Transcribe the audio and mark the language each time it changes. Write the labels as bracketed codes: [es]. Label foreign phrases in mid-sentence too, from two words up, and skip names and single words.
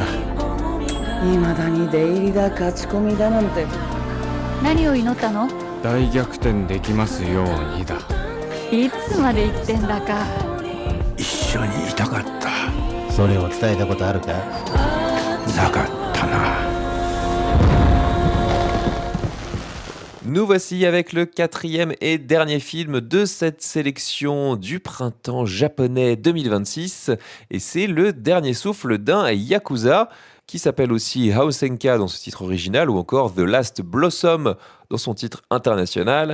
[ja] 未だに出入りだ勝ち込みだなんて。何を祈ったの？大逆転できますようにだ。いつまで言ってんだか。一緒にいたかった。それを伝えたことあるか？なかったな。 [fr] Nous voici avec le 4e et dernier film de cette sélection du printemps japonais 2026 et c'est le dernier souffle d'un Yakuza qui s'appelle aussi Haosenka dans son titre original ou encore The Last Blossom dans son titre international.